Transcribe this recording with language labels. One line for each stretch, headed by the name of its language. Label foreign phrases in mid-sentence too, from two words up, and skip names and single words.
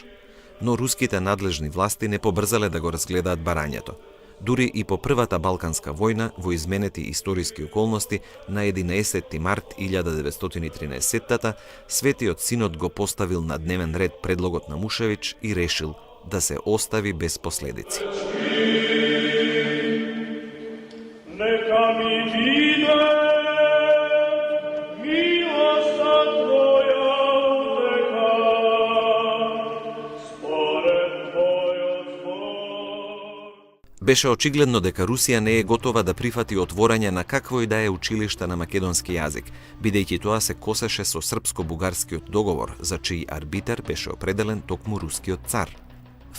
Macedonian: Но руските надлежни власти не побрзале да го разгледаат барањето. Дури и по првата Балканска војна, во изменети историски околности, на 11 март 1913 Светиот Синод го поставил на дневен ред предлогот на Мушевич и решил да се остави без последици. Нека ми виде милоста Твоја утека, според Твојот збор. Беше очигледно дека Русија не е готова да прифати отворање на какво и да е училиште на македонски јазик, бидејќи тоа се косеше со српско-бугарскиот договор, за чиј арбитер беше определен токму рускиот цар.